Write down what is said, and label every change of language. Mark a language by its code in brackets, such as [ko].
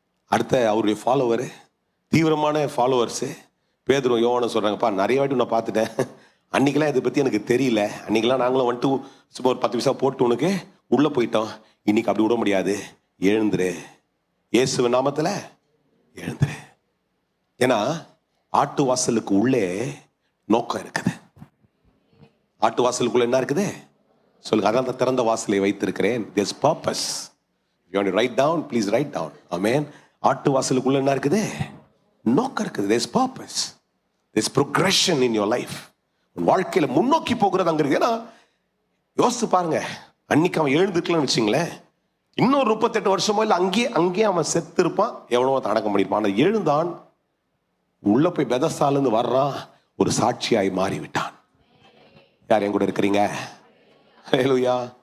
[ta] அடுத்த அவருடைய ஃபாலோவரு, தீவிரமான ஃபாலோவர்ஸு பேதுரு யோவானும் சொல்றாங்கப்பா, நிறைய வாட்டி உன்னை பார்த்துட்டேன், அன்னைக்கெல்லாம் இதை பற்றி எனக்கு தெரியல, அன்னைக்கெல்லாம் நாங்களும் வந்துட்டு சும்மா ஒரு 10 பைசா போட்டு உனக்கு உள்ளே போயிட்டோம், இன்னைக்கு அப்படி விட முடியாது, எழுந்துரு, இயேசுவின் நாமத்தில் எழுந்துரு. ஏன்னா ஆட்டு வாசலுக்கு உள்ளே நோக்கம் இருக்குது. ஆட்டு வாசலுக்குள்ள என்ன இருக்குது சொல்லுங்க. அதான் திறந்த வாசலை வைத்திருக்கிறேன். [en] There's purpose. You want to write down, please write down. [ta] Amen. ஆட்டு வாசலுக்குள்ள என்ன இருக்குது? நோக்கம் இருக்குது. [en] There's purpose. There's progression in your life. [ta] உன் வாழ்க்கையில முன்னோக்கி போகிறது அங்க இருக்கு. ஏன்னா யோசித்து பாருங்க, அன்னைக்கு அவன் எழுந்துக்கலன்னு வச்சுங்களேன், இன்னொரு 38 வருஷமோ இல்லை அங்கேயே அவன் செத்து இருப்பான், எவனோ அடக்கம் பண்ணியிருப்பான். ஆனால் எழுந்தான், உள்ள போய் பெதஸ்தாலேருந்து வர்றான், ஒரு சாட்சியாய் மாறிவிட்டான். யார் என் கூட இருக்கிறீங்க? ஹல்லேலூயா.